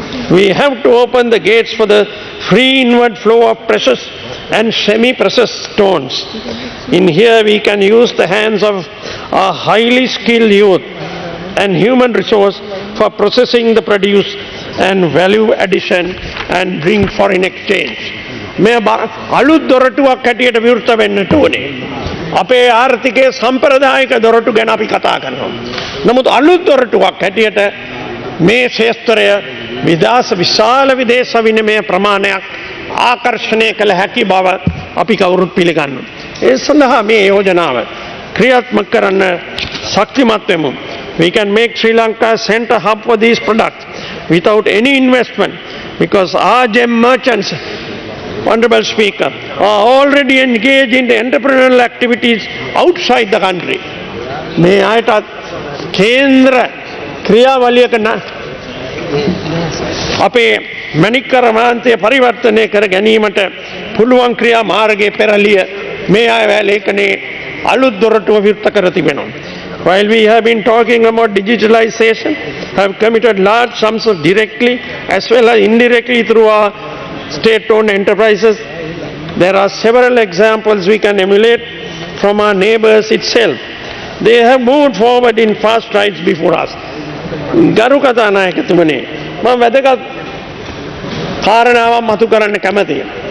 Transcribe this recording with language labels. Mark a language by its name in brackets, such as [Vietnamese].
[Sinhala] We have to open the gates for the free inward flow of precious and semi-precious stones. In here we can use the hands of our highly skilled youth and human resource for processing the produce and value addition and bring foreign exchange. මේ අලුත් දොරටුවක් හැටියට විවෘත වෙන්නට ඕනේ. අපේ ආර්ථිකයේ සම්ප්‍රදායික දොරටු ගැන අපි කතා කරනවා. නමුත් අලුත් දොරටුවක් හැටියට මේ ක්ෂේත්‍රය විශාල විදේශ විනිමය ප්‍රමාණයක් ආකර්ෂණය කළ හැකි බව අපි කවුරුත් පිළිගන්නවා. ඒ සඳහා මේ යෝජනාව ක්‍රියාත්මක කරන්න ශක්තිමත් වෙමු. [English] We can make Sri Lanka a center hub for these products without any investment because our gem merchants, Honorable Speaker, are already engaged in the entrepreneurial activities outside the country. [Sinhala] මේ අයටත් කේන්ද්‍ර ක්‍රියාවලියක අපේ මණික් කර්මාන්තය පරිවර්තනය කර ගැනීමට පුළුවන් ක්‍රියා මාර්ගයේ පෙරළිය මේ අය ලේඛනයේ අලුත් දොරටුව විවෘත කර තිබෙනවා. [English] While we have been talking about digitalization, have committed large sums directly as well as indirectly through our state-owned enterprises. There are several examples we can emulate from our neighbors itself. They have moved forward in fast strides before us. [Sinhala] ගරු කතානායකතුමනි, මම වැදගත් කාරණාවක් මතු කරන්න කැමතියි.